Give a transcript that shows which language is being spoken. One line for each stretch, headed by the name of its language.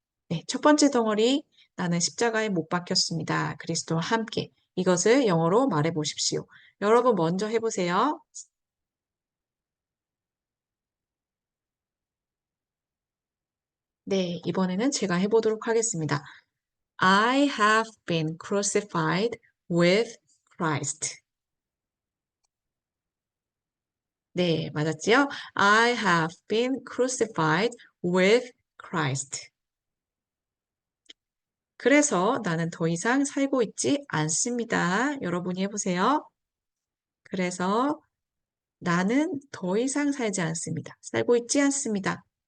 Korean: 네, 첫 번째 덩어리, 나는 십자가에 못 박혔습니다. 그리스도와 함께. 이것을 영어로 말해보십시오. 여러분 먼저 해보세요. 네, 이번에는 제가 해보도록 하겠습니다.
English: I have been crucified with Christ.
Korean: 네, 맞았지요?
English: I have been crucified with Christ.
Korean: 그래서 나는 더 이상 살고 있지 않습니다. 여러분이 해보세요. 그래서 나는 더 이상 살지 않습니다. 살고 있지 않습니다.